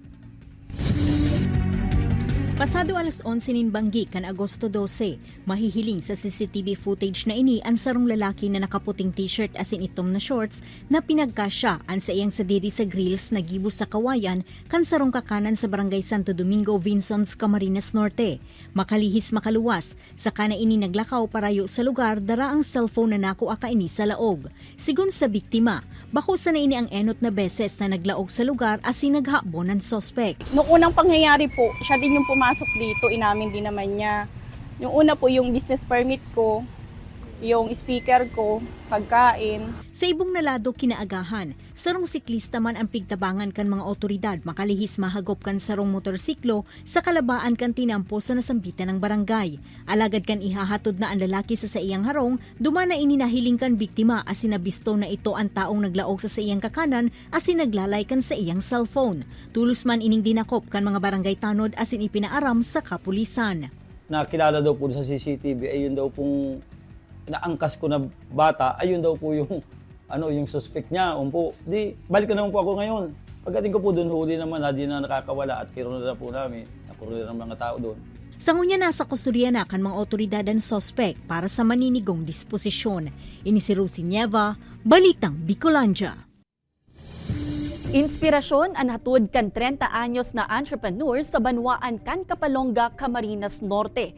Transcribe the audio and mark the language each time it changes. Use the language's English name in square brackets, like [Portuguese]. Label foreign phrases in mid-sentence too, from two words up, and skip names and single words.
[Bikol] Pasado alas 11 nin Banggi kan Agosto 12, mahihiling sa CCTV footage na ini ang sarong lalaki na nakaputing t-shirt asin itom na shorts na pinagkasya an sa iyang sadiri sa grills na gibos sa kawayan kan sarong kakanan sa Barangay Santo Domingo, Vinsons, Camarines Norte. Makalihis makaluwas, saka na ini naglakaw parayo sa lugar dara ang cellphone na nako akaini sa laog. Sigun sa biktima, bakusa na ini ang enot na beses na naglaog sa lugar asin naghabon ng sospek. [Filipino] Noong unang pangyayari po, siya din yung pumasok dito, inamin din naman niya. Yung una po yung business permit ko, yung speaker ko, pagkain. [Bikol] Sa ibong nalado kinaagahan, sarong siklista man ang pigtabangan kan mga otoridad makalihis mahagop kan sarong motorsiklo sa kalabaan kan tinampo sa nasambitan ng barangay. Alagad kan ihahatod na ang lalaki sa iyang harong, dumana ininahiling kan biktima asin nabisto na ito ang taong naglaog sa iyang kakanan asin naglalay kan sa iyang cellphone. Tulos man ining dinakop kan mga barangay tanod asin ipinaaram sa kapulisan. [Filipino] Nakilala daw po sa CCTV, ayun daw pong naangkas ko na bata, ayun daw po yung yung suspect niya. Di balik na naman po ako ngayon. Pagdating ko po doon, huli naman, di na nakakawala at kiro na po namin. Nakuruli ng mga tao doon. [Bikol] Sa ngunya nasa kusturya na kan mga otoridad ang suspect para sa maninigong disposisyon. Ini si Rosie Nieva, Balitang Bicolandia. Inspirasyon ang hatod kan 30 anyos na entrepreneur sa Banwaan kan Kapalonga, Camarines Norte.